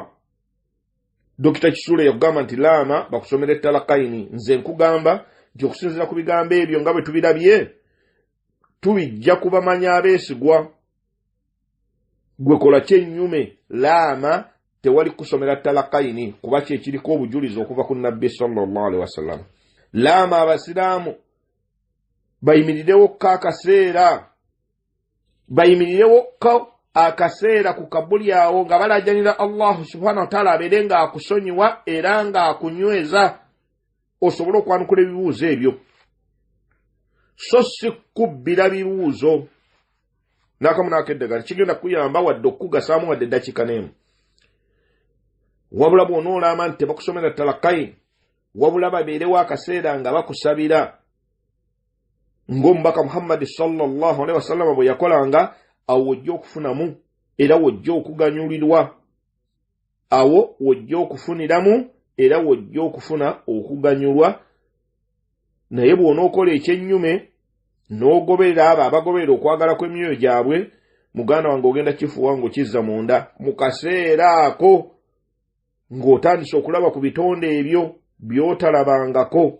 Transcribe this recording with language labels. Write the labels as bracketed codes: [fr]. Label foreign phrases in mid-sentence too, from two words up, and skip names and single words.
[lg] Dokita Kisule yakugamba nti laama bakusomera ettalakaini. Nze nkugamba nti okusinziira ku bigambo ebyo nga bwe tubirabye tubijja kubamanya abeesigwa. Gwe kola kyennyume laama tewali kusomera talakaini kuba kyekiriko obujulizi okuva ku nabbi [ar] صلى الله عليه وسلم. [lg] Laama abasiraamu bayimirirewo akaseera, bayimirirewo akaseera ku kabuli awo nga balajanira [ar] الله سبحانه وتعالى [lg] abeere nga akusonyiwa era nga akunyweza osobole okwanukula ebibuuzo ebyo. So si kubbira bibuuzo n'akamu n'akeddagala kigenda kuyamba wadde okugasaamu wadde eddakiika n'emu. Wabula bw'onoolaba nti tebakusomera talakayi, wabula babeerewo akaseera nga bakusabira ng'omubaka Muhammad [ar] صلى الله عليه وسلم [lg] bwe yakolanga, awo wojja okufunamu era wojja okuganyulirwa. Awo wojja okufuniramu era wojja okufuna okuganyulwa. Naye bw'onookola ekyennyume n'ogoberera abo abagoberera okwagala kw'emyoyo gyabwe, muganda wange ogenda kifuwa ng'okizza munda mu kaseera ako ng'otandise okulaba ku bitonde ebyo by'otalabangako.